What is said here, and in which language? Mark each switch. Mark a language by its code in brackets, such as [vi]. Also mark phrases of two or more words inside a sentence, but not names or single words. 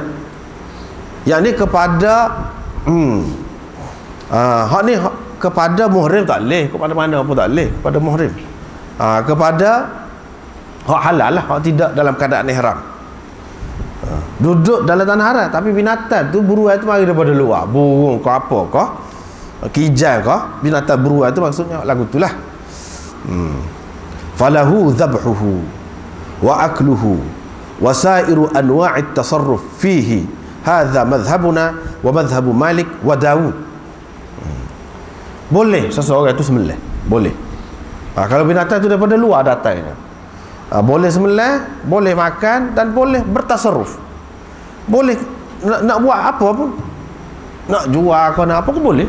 [ms] Yang ni kepada hak ni kepada muhrim tak boleh, kepada mana pun tak boleh, kepada muhrim. Kepada hak halal lah, hak tidak dalam keadaan ihram. Duduk dalam tanah haram, tapi binatang tu buruan tu mari daripada luar, burung ke apa ke, kijang ke, binatang buruan tu maksudnya lagu tu lah. [ar] فله ذبحه وأكله وسائر أنواع التصرف فيه، هذا مذهبنا ومذهب مالك وداود. [ms] Boleh seseorang itu sembelih, boleh. Kalau binatang tu daripada luar datangnya, boleh sembelih, boleh makan, dan boleh bertasarruf. Boleh nak buat apa pun, nak jual ke nak apa pun boleh.